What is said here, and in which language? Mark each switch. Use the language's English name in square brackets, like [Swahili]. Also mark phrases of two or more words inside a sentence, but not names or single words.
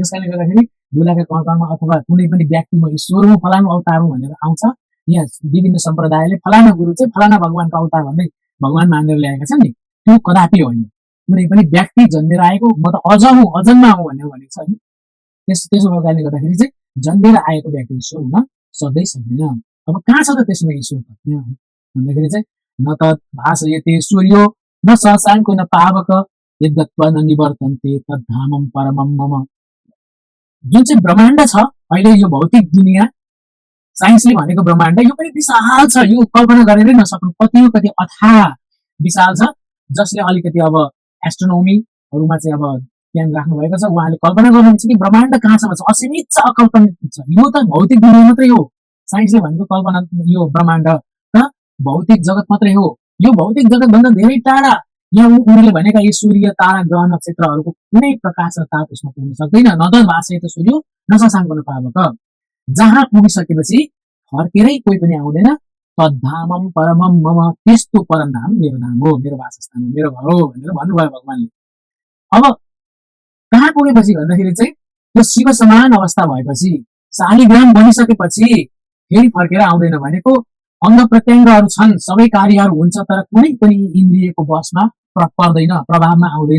[Nepali] त्यसकारणले गर्दाखेरि धुलाका कणमा अथवा कुनै पनि व्यक्ति म ईश्वर हुँ, फलानु अवतार हुँ भनेर आउँछ, यहाँ विभिन्न सम्प्रदायले फलाना गुरु चाहिँ फलाना भगवानको अवतार भन्दै भगवान मानेर ल्याएका छन् नि, त्यो कदापि होइन। कुनै पनि व्यक्ति जन्मेर आएको म त अझ हुँ, अजन्मा हुँ भनेर भनेको छ नि। त्यसो भएकाले गर्दाखेरि चाहिँ जन्मेर आएको व्यक्ति ईश्वर हुन सक्दै सक्दैन। अब कहाँ छ त त्यसमा ईश्वर त भन्दाखेरि चाहिँ [Sanskrit] न त भासयते सूर्यो न शशाङ्को न पावक यद्गत्वा न निवर्तन्ते तद्धामम परमम मम। [Nepali] जुन चाहिँ ब्रह्माण्ड छ अहिले, यो भौतिक दुनियाँ, साइन्सले भनेको ब्रह्माण्ड, यो पनि विशाल छ, यो कल्पना गरेरै नसक्नु कति अथाह विशाल छ। जसले अलिकति अब एस्ट्रोनोमीहरूमा चाहिँ अब ज्ञान राख्नु भएको छ, उहाँले कल्पना गर्नुहुन्छ कि ब्रह्माण्ड कहाँसम्म छ, असीमित छ, अकल्पनित छ। यो त भौतिक दुनियाँ मात्रै हो, साइन्सले भनेको कल्पना, यो ब्रह्माण्ड र भौतिक जगत मात्रै हो। यो भौतिक जगत भन्दा धेरै टाढा, यहाँ उनीहरूले भनेका यी सूर्य, तारा, ग्रह, नक्षत्रहरूको कुनै प्रकाश र ताप उसमा पुग्न सक्दैन। [Sanskrit] न त भाषे त सूर्य न शशाङ्को न पावक, [Nepali] जहाँ पुगिसकेपछि फर्केरै कोही पनि आउँदैन। [Sanskrit] तद्धामम परमम मम, [Nepali] त्यस्तो परम धाम मेरो धाम हो, मेरो वासस्थान हो, मेरो घर हो भनेर भन्नुभयो भगवानले। अब कहाँ पुगेपछि भन्दाखेरि चाहिँ त्यो शिव समान अवस्था भएपछि, शालिग्राम बनिसकेपछि फेरि फर्केर आउँदैन भनेको। अंग प्रत्यङ्गहरू छन्, सबै कार्यहरू हुन्छ, तर कुनै पनि इन्द्रियको बसमा पर्दैन, प्रभावमा आउँदैन।